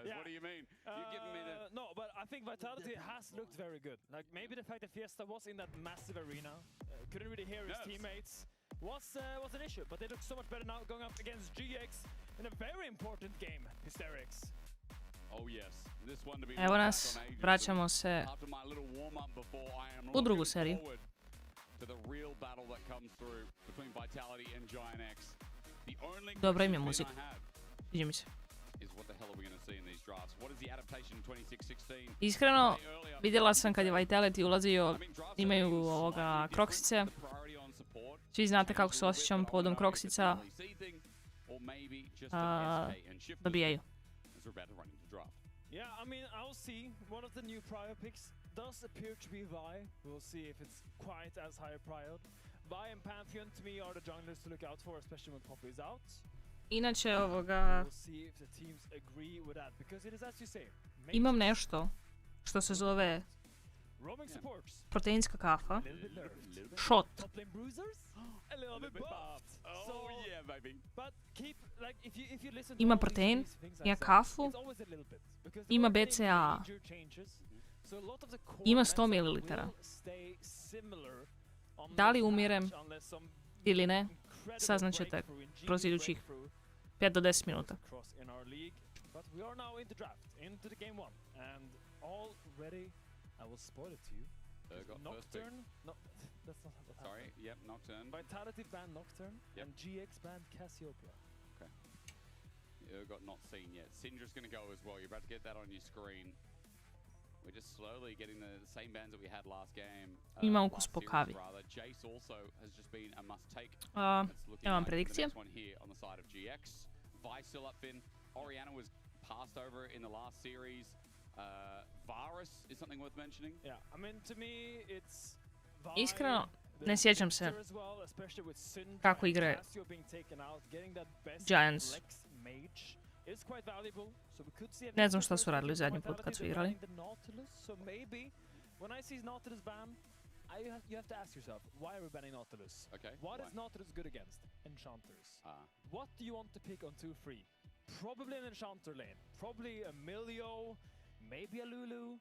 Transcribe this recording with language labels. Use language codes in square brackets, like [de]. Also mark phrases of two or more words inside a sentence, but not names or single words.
[en] Yeah. What do you mean? You're giving me the... No, but I think Vitality has looked very good. Like, maybe the fact that Fiesta was in that massive arena, couldn't really hear his teammates, was an issue. But they look so much better now going up against GX in a very important game, Hysterics. Oh yes, this one to be [bs] Evo nas, vraćamo se u drugu seriju. [en] To the real battle that comes through between Vitality and Giant X. [bs] Dobro im je muzika. Sviđa mi se. Iskreno, vidjela sam kad je Vitality ulazio, imaju ovoga Kroksice. Svi znate kako se osjećam povodom Kroksica. Dobijaju. [en] Yeah, I mean, I'll see. One of the new prior picks does appear to be Vi. We'll see if it's quite as high a prior. Vi and Pantheon to me are the junglers to look out for, especially when Poppy is out. [bs] Inače ovoga... [en] We'll see if the teams agree with that, because it is as you say. [bs] Imam nešto što se zove [en] Roaming supports. [bs] proteinska kafa. [en] A little bit nerfed. Shot. Top lane bruisers. A little bit buffed. Oh yeah, baby. But keep like if you listen to [bs] Ima [en] all these [bs] protein, [en] things I [bs] ima [en] said, [bs] kafu, [en] it's always a little bit, because there [bs] ima [en] aren't any [bs] BCA, [en] major changes. So a lot of the core [bs] ima [en] meta [bs] 100 ml. [en] will stay similar on [bs] Da li [en] the [bs] umirem [en] patch unless some [bs] ili ne, [en] incredible [bs] saznaćete [en] breakthrough, ingenious [bs] kroz idućih [en] breakthrough [bs] 5 do 10 minuta. [en] across in our league. But we are now in the draft, into the game 1, and already I will spoil it to you. Got first pick. Nocturne? No, that's not what Sorry, happened. yep, Nocturne. Vitality banned Nocturne, Yep. and GX banned Cassiopeia. Okay. Got not seen yet. Syndra's going to go as well. You're about to get that on your screen. We're just slowly getting the same bans that we had last game. [bs] Ima ukus [en] last [bs] po [en] series, [bs] kavi. [en] rather. Jace also has just been a must take. It's looking [bs] Imam [en] like the [bs] predikcije. [en] next one here on the side of GX. Vi still up Finn. Orianna was passed over in the last series. AORUS is something worth mentioning. Yeah, I mean, to me, it's [bs] Iskreno, ne sjećam se [en] as well, especially with Syndra [bs] kako [en] and [bs] igra [en] Cassio being taken out, getting that best [bs] Giants. [en] flex mage is quite valuable. So we could see [bs] Ne znam šta su radili zadnji put kad su igrali. [en] the Nautilus, so maybe when I see Nautilus ban, you have to ask yourself, why are we banning Nautilus? Okay. What why? is Nautilus good against? Enchanters. What do you want to pick on 2-3? Probably an Enchanter lane. Probably a Milio, maybe a Lulu.